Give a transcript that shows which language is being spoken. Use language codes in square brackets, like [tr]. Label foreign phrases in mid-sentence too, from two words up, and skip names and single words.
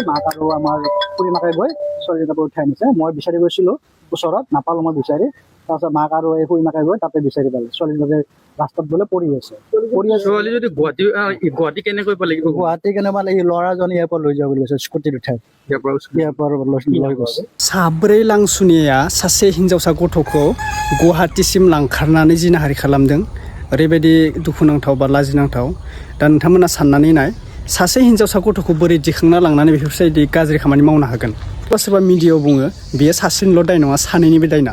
[as] মাক আৰু আমাৰ খুৰী মাকে গৈ ছোৱালীজনীক উঠাই আনিছে। মই বিচাৰি গৈছিলো ওচৰত, নাপালো মই বিচাৰি। তাৰপিছত মাক আৰু এই খুৰী মাকে গৈ তাতে বিচাৰি পালে ছোৱালীজনী ৰাস্তাত বোলে পৰি আছে। ছোৱালী যদি গুৱাহাটী কেনেকৈ পালে? গুৱাহাটী কেনেকুৱা এই ল'ৰাজনে ইয়াৰ পৰা লৈ যাব বুলি কৈছে, স্কুটিত উঠাই ইয়াৰ পৰা লৈ গৈছে। [brx] साब्रै लांसुनिया सासे हिन्जावसा गथ'खौ गुवाहाटीसिम लांखारनानै जिनाहारि खालामदों। ओरैबायदि दुखुनांथाव बा लाजिनांथाव। दा नोंथांमोना साननानै नाय, सासे हिन्जावसा गथ'खौ बोरै दिखांना लांनानै बेफोरबायदि गाज्रि खामानि मावनो हागोन? सोरबा मिडियायाव बुङो बियो सासेनिल' दाय नङा, सानैनिबो दायना।